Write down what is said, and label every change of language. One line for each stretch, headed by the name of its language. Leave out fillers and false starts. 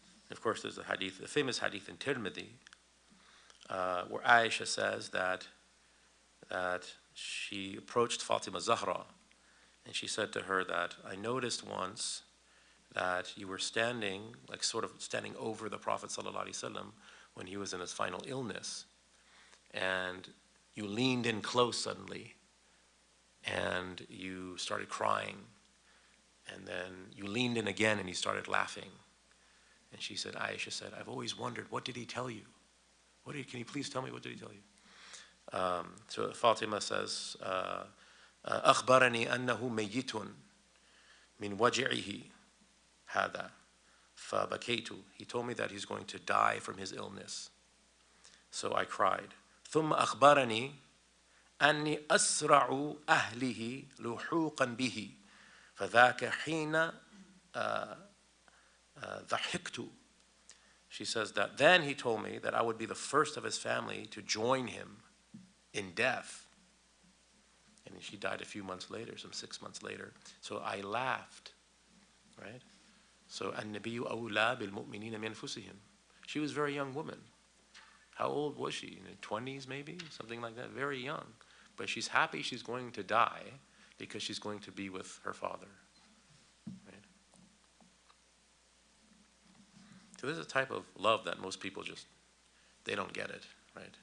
English: Of course, there's a famous hadith in Tirmidhi, where Aisha says that she approached Fatima Zahra, and she said to her that, "I noticed once that you were standing, like sort of standing over the Prophet ﷺ when he was in his final illness, and you leaned in close suddenly, and you started crying, and then you leaned in again and you started laughing." And she said, Aisha said, "I've always wondered, what did he tell you? Can you please tell me, what did he tell you?" So Fatima says,
Arabic: أخبرني أنه ميت من وجعه هذا فبكيت.
English: He told me that he's going to die from his illness. So I cried.
Arabic: ثم أخبرني أني أسرع أهله لحوقا به فذاك حين ضحكت.
English: She says that then he told me that I would be the first of his family to join him in death. And she died a few months later, some 6 months later. So I laughed, right?
Arabic: So النبي أولى بالمؤمنين من أنفسهم.
English: She was a very young woman. How old was she? In her 20s maybe? Something like that, very young. But she's happy she's going to die because she's going to be with her father. Right? So this is a type of love that most people just, they don't get it, right?